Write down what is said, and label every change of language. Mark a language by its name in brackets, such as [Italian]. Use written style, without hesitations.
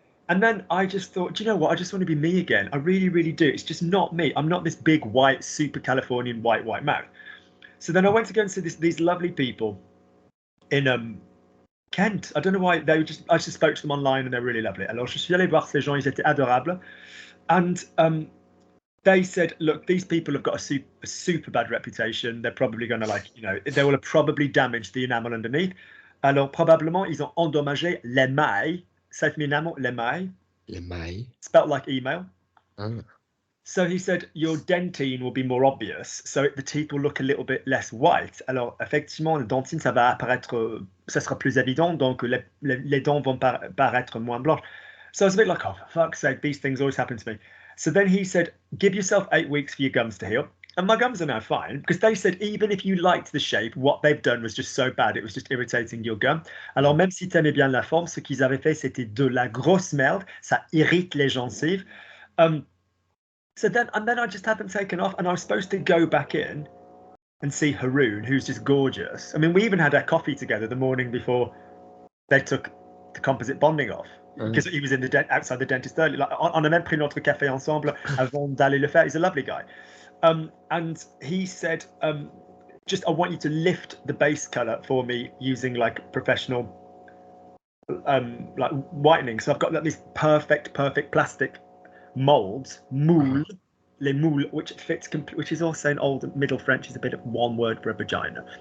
[English] And then I just thought, do you know what? I just want to be me again. I really, really do. It's just not me. I'm not this big, white, super Californian white mouth. So then I went to go and see these lovely people in Kent. I don't know why. I just spoke to them online and they're really lovely. [French] Alors, je suis allé voir ces gens. Ils étaient adorables. [English] And they said, look, these people have got a super bad reputation. They're probably going to they will have probably damaged the enamel underneath. [French] Alors, probablement, ils ont endommagé l'émail. [English] Say for me, enamel, l'émail. [French] L'émail. [English] Spelled like email. Ah. So he said, your dentine will be more obvious, so the teeth will look a little bit less white. [French] Alors, effectivement, le dentine, ça va apparaître, ça sera plus évident, donc les dents vont paraître moins blanches. [English] So I was a bit like, oh, for fuck's sake, these things always happen to me. So then he said, give yourself 8 weeks for your gums to heal. And my gums are now fine, because they said, even if you liked the shape, what they've done was just so bad, it was just irritating your gum. [French] Alors, même si tu aimais bien la forme, ce qu'ils avaient fait, c'était de la grosse merde, ça irrite les gencives. [English] So then I just had them taken off, and I was supposed to go back in and see Haroon, who's just gorgeous. I mean, we even had our coffee together the morning before they took the composite bonding off, because he was in outside the dentist early. [French] Like, on a même pris notre café ensemble avant d'aller le faire. [English] He's a lovely guy. And he said, just, I want you to lift the base color for me using like professional like whitening. So I've got like these perfect plastic molds, moule, les moules, which fits, which is also in old Middle French is a bit of one word for a vagina.